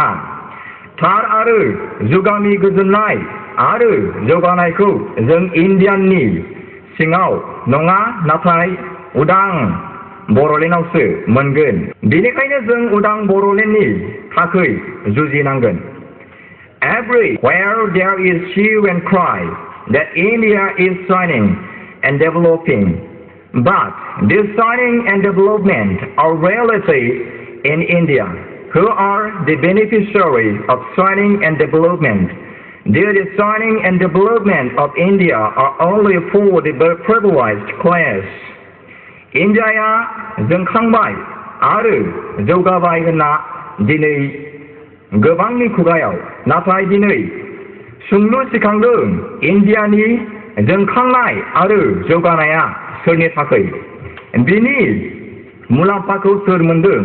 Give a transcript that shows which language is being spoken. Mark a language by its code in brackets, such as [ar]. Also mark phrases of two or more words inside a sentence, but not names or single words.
[brx] थार आरो जुगामि गोजोननाय आरो जौगानायखौ जों इण्डियाननि सिङाव नङा नाथाय उदां बर'लेण्डआवसो मोनगोन। बेनिखायनो जों उदां बर'लेण्डनि थाखाय जुजिनांगोन। [en] Everywhere there is hue and cry that India is shining and developing. But this shining and development are reality in India. Who are the beneficiaries of shining and development? The shining and development of India are only for the privileged class. [brx] Indiaया जोंखांबाय आरो जौगाबाय होनना दिनै गोबांनि खुगायाव, नाथाय दिनै सोंलु सिखांदों इन्डियानि जोंखांनाय आरो जौगानाया सोरनि थाखाय? बिनि मुलाम्फाखौ सोर मोनदों?